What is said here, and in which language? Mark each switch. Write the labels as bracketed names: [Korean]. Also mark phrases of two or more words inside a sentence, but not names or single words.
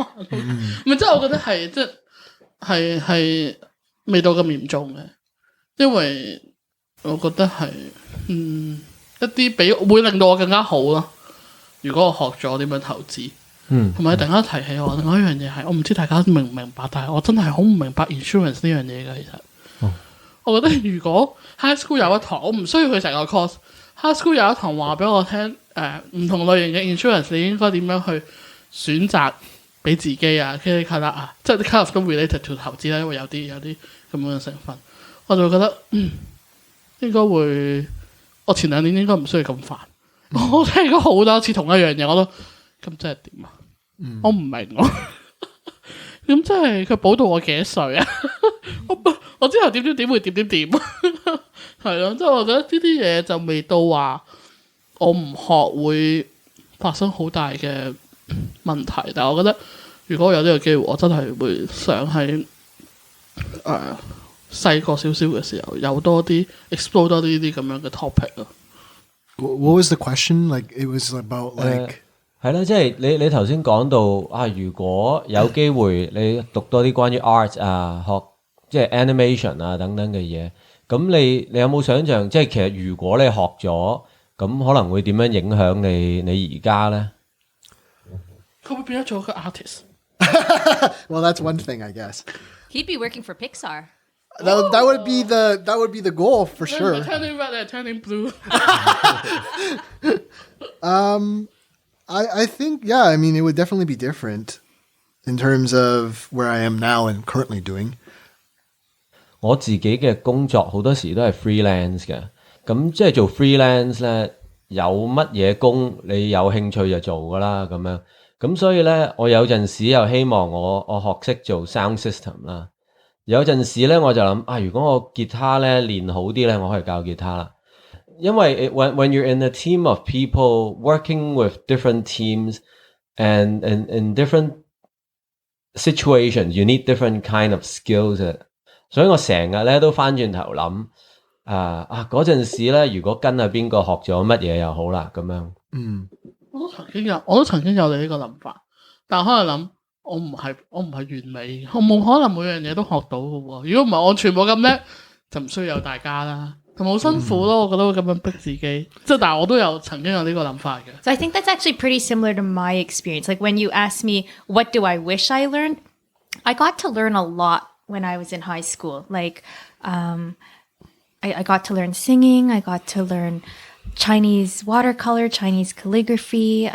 [Cantonese] 咪即係我覺得係即係未到咁嚴重嘅，因為我覺得係一啲會令到我更加好咯。如果我學咗點樣投資，同埋突然間提起我另外一樣嘢係，我唔知大家明唔明白，但係我真係好唔明白 insurance 呢樣嘢嘅。其實，我覺得如果 [English] high school [Cantonese] 有一堂，我唔需要去成個 course。 [English] high school [Cantonese] 有一堂話俾我聽，唔同類型嘅 insurance 你應該點樣去選擇俾自己啊 ，K K 啊，即係啲 [English] kind of [Cantonese] 都 [English] related to [Cantonese] 投資啦，因為有啲咁樣嘅成分，我就會覺得應該會，我前2年應該唔需要咁煩。我聽過好多次同一樣嘢，我都咁即係點啊？我唔明喎。咁即係佢保到我幾多歲啊？我之後點會點係咯，即係我覺得呢啲嘢就未到話我唔學會發生好大嘅問題，但係我覺得如果我有呢個機會，我真係會想喺細個少少嘅時候有多啲 explore 多啲呢啲咁樣嘅 topic 咯。 [English] What was the question? Like it was about like [Cantonese] 係啦，即係你頭先講到啊，如果有機會你讀多啲關於 art 啊，學即係 animation 啊等等嘅嘢，咁你有冇想象？即係其實如果你學咗，咁可能會點樣影響你而家咧？佢會變咗做一個 artist。 [English] Well, that's one thing, I guess. He'd be working for Pixar. That would be the goal for sure. Turning red and turning blue. I think, yeah, I mean, it would definitely be different in terms of where I am now and currently doing. [Cantonese] 我自己嘅工作好多時都係 freelance 嘅，咁即係做 freelance 咧，有乜嘢工你有興趣就做噶啦，咁樣，咁所以咧，我有陣時又希望我學識做 [English] sound system [Cantonese] 啦，有陣時咧我就諗啊，如果我吉他咧練好啲咧，我可以教吉他啦。 [English] 因為 when you're in a team of people working with different teams and in different situations, you need different kind of skills. [Cantonese] 所以我成日咧都翻轉頭諗嗰陣時咧，如果跟邊個學咗乜嘢又好啦，咁樣。我都曾經有你呢個諗法，但係可能諗我唔係完美，我冇可能每樣嘢都學到嘅喎。如果唔係我全部咁叻，就唔需要有大家啦。同埋好辛苦咯，我覺得會咁樣逼自己。即係但係我都曾經有呢個諗法嘅。 [English] So I think that's actually pretty similar to my experience. Like when you ask me, what do I wish I learned? I got to learn a lot when I was in high school. Like, I got to learn singing. I got to learn Chinese watercolor, Chinese calligraphy.